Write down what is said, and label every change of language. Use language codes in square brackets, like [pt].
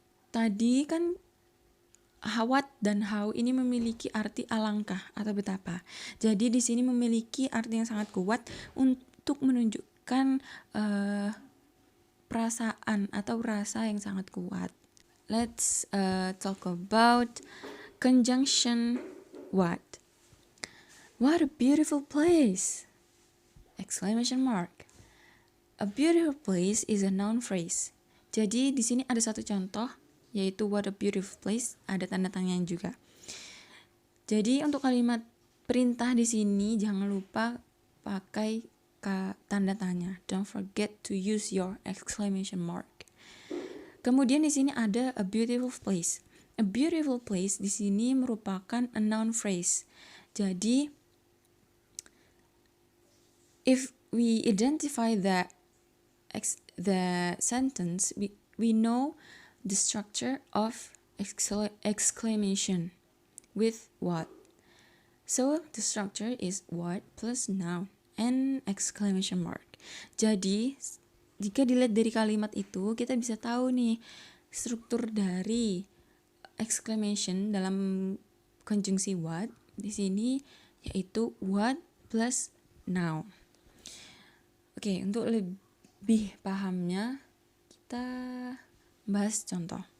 [id] Tadi kan what dan how ini memiliki arti alangkah atau betapa. Jadi di sini memiliki arti yang sangat kuat untuk menunjukkan perasaan atau rasa yang sangat kuat. [en] Let's talk about conjunction what. What a beautiful place! Exclamation mark. A beautiful place is a noun phrase. [id] Jadi di sini ada satu contoh yaitu [en] what a beautiful place, [id] ada tanda tanya juga. Jadi untuk kalimat perintah di sini jangan lupa pakai tanda tanya. [en] Don't forget to use your exclamation mark. [id] Kemudian di sini ada [en] a beautiful place. A beautiful place [id] di sini merupakan [en] a noun phrase. Jadi if we identify the sentence, we know the structure of exclamation with what. So the structure is what plus noun and exclamation mark. [id] Jadi jika dilihat dari kalimat itu, kita bisa tahu nih struktur dari exclamation dalam konjungsi what di sini yaitu what plus noun. Oke, untuk lebih pahamnya kita bahas contoh.